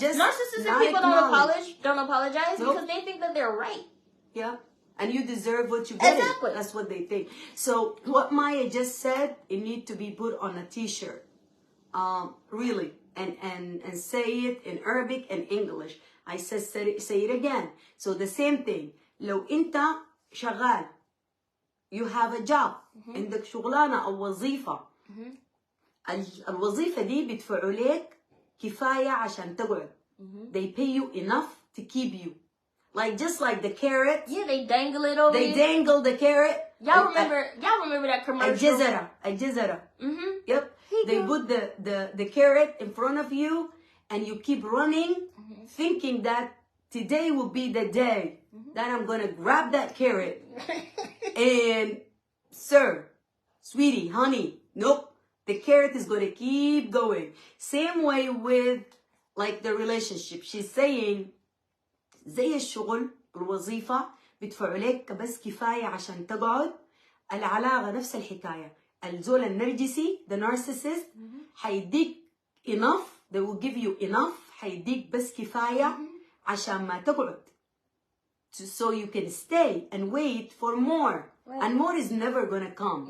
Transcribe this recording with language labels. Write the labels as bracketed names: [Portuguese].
[English] Just narcissistic people don't apologize because they think that they're right. Yeah. And you deserve what you get. Exactly. That's what they think. So what Maya just said, it needs to be put on a t-shirt. Really. And say it in Arabic and English. I said say it again. So the same thing. [Arabic] لو انت شغال, [English] you have a job, [Arabic] عندك شغلانة أو وظيفة, الوظيفة دي بيدفعوا لك كفاية عشان تقعد. [English] They pay you enough to keep you. Just like the carrot. Yeah, they dangle it over. They dangle the carrot. Y'all remember that commercial? [Arabic] الجزرة. Yep. [English] They put the carrot in front of you, and you keep running, thinking that today will be the day that I'm going to grab that carrot and, sir, sweetie, honey, nope. The carrot is going to keep going. Same way with, like, the relationship. She's saying, [Arabic] زي الشغل الوظيفة بيدفعوا لك بس كفاية عشان تقعد. العلاقة نفس الحكاية. الزول النرجسي [English] the narcissist [Arabic] حيديك [English] enough, they will give you enough, [Arabic] حيديك بس كفاية عشان ما تقعد, [English] so you can stay and wait for more. Right. And more is never gonna come.